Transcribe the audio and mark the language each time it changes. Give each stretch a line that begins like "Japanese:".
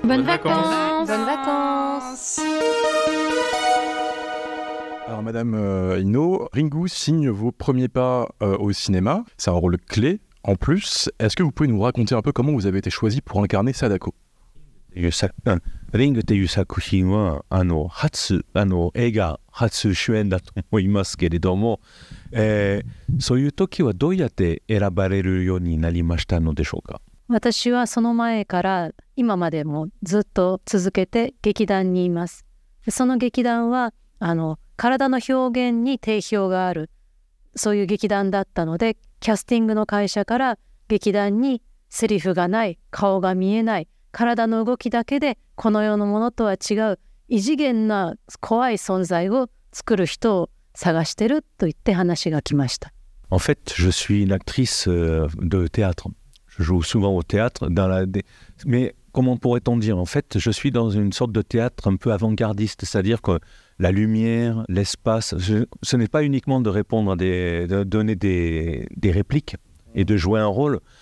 French: Bonnes vacances. Bonnes vacances. Alors Madame Ino, Ringu signe vos premiers pas au cinéma, c'est un rôle clé. En plus, est-ce que vous pouvez nous raconter un peu comment vous avez été choisi pour incarner Sadako ?
Japanese: リングっていう作品は映画初主演だと思いますけれども、そういう時はどうやって選ばれるようになりましたのでしょうか？私はその前から今までもずっと続けて劇団にいます。その劇団は体の表現に定評がある、そういう劇団だったので、キャスティングの会社から劇団にセリフがない、顔が見えない、体の動きだけでこの世のものとは違う異次元な怖い存在を作る人を探してると言って話が来ました。
French: En fait, je suis une actrice de théâtre. Je joue souvent au théâtre, mais comment pourrait-on dire? En fait, je suis dans une sorte de théâtre un peu avant-gardiste, c'est-à-dire que la lumière, l'espace, ce n'est pas uniquement de répondre de donner des répliques et de jouer un rôle.